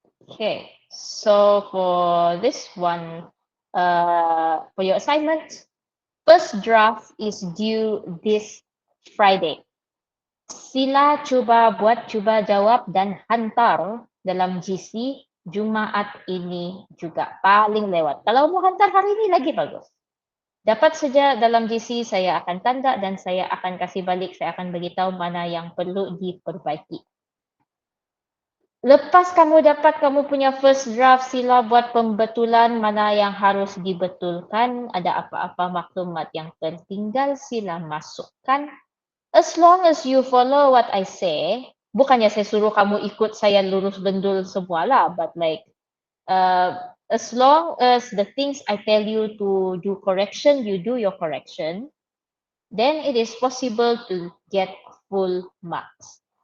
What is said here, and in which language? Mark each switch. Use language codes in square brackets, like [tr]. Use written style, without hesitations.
[en] Okay, so for this one, for your assignment, first draft is due this Friday. [ms] Sila cuba jawab dan hantar dalam GC Jumaat ini juga paling lewat. Kalau mau hantar hari ini lagi bagus. Dapat saja dalam GC saya akan tanda dan saya akan kasih balik, saya akan beritahu mana yang perlu diperbaiki. Lepas kamu dapat kamu punya first draft, sila buat pembetulan mana yang harus dibetulkan, ada apa-apa maklumat yang tertinggal, sila masukkan. [en] As long as you follow what I say, [ms] bukannya saya suruh kamu ikut saya lurus bendul semua lah, [en] but like, as long as the things I tell you to do correction, you do your correction, then it is possible to get full marks.